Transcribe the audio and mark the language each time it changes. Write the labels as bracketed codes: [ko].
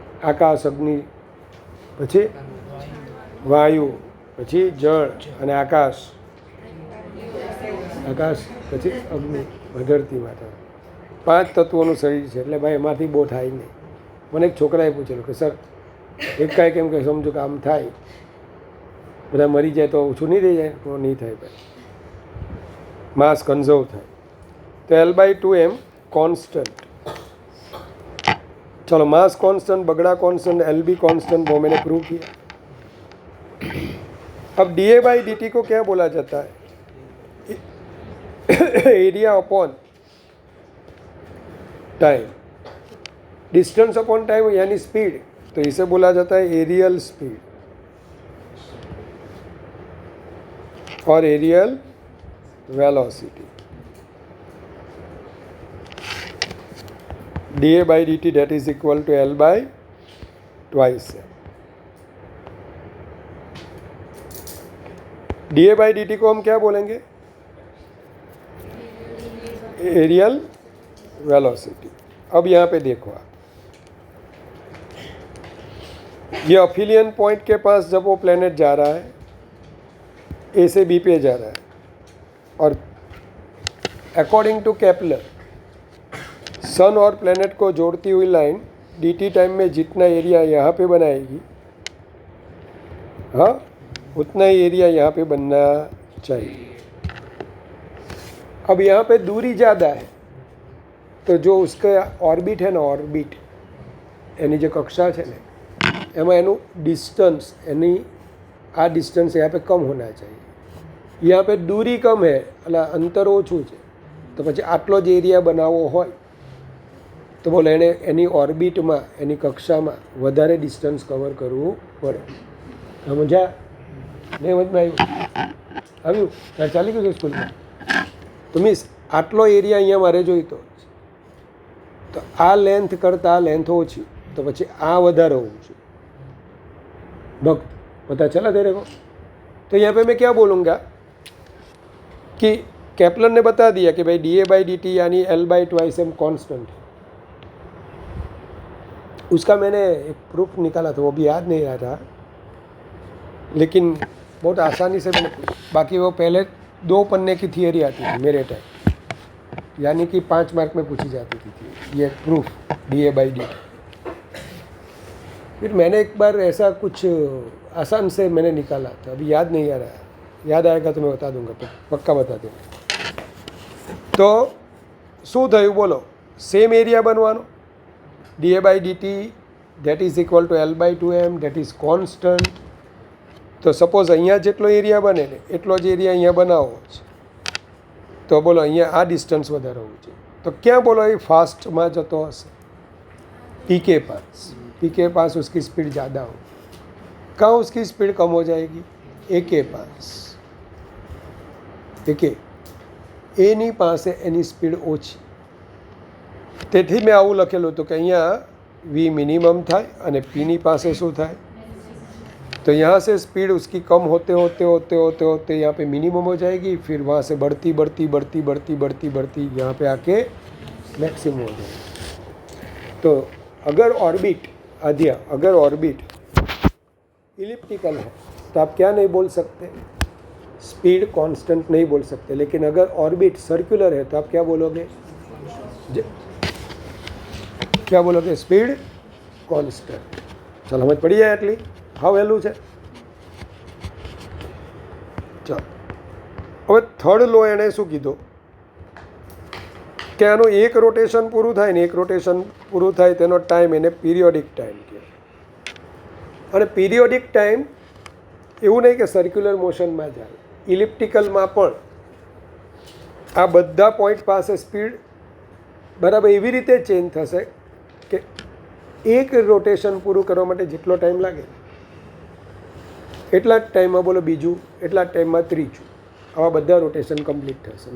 [gu] આકાશ, અગ્નિ, પછી વાયુ, પછી જળ અને આકાશ, પછી અગ્નિ, ધરતી માતા. 5 તત્વોનું શરીર છે. એટલે ભાઈ એમાંથી બહુ થાય નહીં. મને એક છોકરાએ પૂછેલું કે સર એકાએક કેમ કે સમજો કે આમ થાય, બધા મરી જાય તો ઓછું નહીં થઈ જાય? તો નહીં થાય ભાઈ, માસ કન્ઝર્વ થાય. [hi] તો l बाई 2m कांस्टेंट. चलो मास कांस्टेंट, बगड़ा कांस्टेंट, एल भी कांस्टेंट, वो मैंने प्रूव किया. अब da बाई dt को क्या बोला जाता है? Area upon time, distance upon time यानी स्पीड. तो इसे बोला जाता है एरियल स्पीड और areal velocity. [en] da by dt that is equal to l by twice m. [hi] da by dt को हम क्या बोलेंगे? Areal velocity. अब यहाँ पे देखो आप, ये अफिलियन पॉइंट के पास जब वो प्लेनेट जा रहा है, ए से बी पे जा रहा है, और अकॉर्डिंग टू केपलर सन और प्लेनेट को जोड़ती हुई लाइन dt टाइम में जितना एरिया यहाँ पे बनाएगी, हाँ, उतना ही एरिया यहाँ पे बनना चाहिए. अब यहाँ पे दूरी ज़्यादा है तो जो उसका ऑर्बिट है ना, ऑर्बिट यानी जो कक्षा है ना, [gu] એમાં એનું ડિસ્ટન્સ, એની આ ડિસ્ટન્સ [hi] यहाँ पे कम होना चाहिए. यहाँ पे दूरी कम है [gu] એટલે અંતર ઓછું છે, તો પછી આટલો જ એરિયા બનાવવો હોય તો બોલો એણે એની ઓર્બિટમાં, એની કક્ષામાં વધારે ડિસ્ટન્સ કવર કરવું પડે. સમજ્યા? નહીં સમજમાં આવ્યું? ચાલી ગયું છે સ્કૂલમાં? તો મીન્સ આટલો એરિયા અહીંયા મારે જોઈતો, तो आ लेंथ करता आ लेंथ ओછી, तो પછી आ વધારે होવું જોઈએ. [hi] भक्त पता चला तेरे को? तो यहाँ पे मैं क्या बोलूँगा कि केपलर ने बता दिया कि भाई dA/dt यानी L/2 कांस्टेंट है. उसका मैंने एक प्रूफ निकाला था, वो भी याद नहीं आ रहा, लेकिन बहुत आसानी से मैंने, बाकी वो पहले 2 पन्ने की थियरी आती थी मेरे टाइम, यानी कि 5 मार्क में पूछी जाती थी ये प्रूफ dA/dt. फिर मैंने एक बार ऐसा कुछ आसान से मैंने निकाला था, अभी याद नहीं आ रहा है, याद आएगा तो मैं बता दूंगा, तो पक्का बता दूंगा. [gu] तो શું થયું બોલો? સેમ એરિયા બનવાનો, dA/dt that is equal to L/2m, that is constant. તો સપોઝ અહીંયા જેટલો એરિયા બને ને એટલો જ એરિયા અહીંયા બનાવવો છે, તો બોલો અહીંયા આ ડિસ્ટન્સ વધારે હોવું જોઈએ. તો ક્યાં બોલો એ ફાસ્ટમાં જતો હશે? [hi] पीके पास. पीके पास उसकी स्पीड ज़्यादा हो, कहाँ उसकी स्पीड कम हो जाएगी? एके पास. [gu] एके એની પાસે એની સ્પીડ ઓછી, તેથી મેં આવું લખેલું હતું કે અહીંયા વી મિનિમમ થાય અને પીની પાસે શું થાય? [hi] तो यहाँ से स्पीड उसकी कम होते होते होते होते होते यहाँ पे मिनिमम हो जाएगी, फिर वहाँ से बढ़ती बढ़ती बढ़ती बढ़ती बढ़ती बढ़ती यहाँ पे आके मैक्सिमम हो जाएगी. तो अगर ऑर्बिट आध्या, अगर ऑर्बिट इलिप्टिकल है तो आप क्या नहीं बोल सकते? स्पीड कांस्टेंट नहीं बोल सकते. लेकिन अगर ऑर्बिट सर्कुलर है तो आप क्या बोलोगे? क्या बोलोगे? Speed constant. चलो समझ पड़ी जाए એટલી? [gu] હાવ વહેલું છે. ચાલો હવે થર્ડ લો એણે શું કીધું કે આનું એક રોટેશન પૂરું થાય ને, એક રોટેશન પૂરું થાય તેનો ટાઈમ એને પિરિયોડિક ટાઈમ કહે. અને પિરિયોડિક ટાઈમ એવું નહીં કે સર્ક્યુલર મોશનમાં જાય, ઇલિપ્ટિકલમાં પણ આ બધા પોઈન્ટ પાસે સ્પીડ બરાબર એવી રીતે ચેન્જ થશે કે એક રોટેશન પૂરું કરવા માટે જેટલો ટાઈમ લાગે એટલા જ ટાઈમમાં બોલો બીજું, એટલા જ ટાઈમમાં ત્રીજું, આવા બધા રોટેશન કમ્પ્લીટ થશે.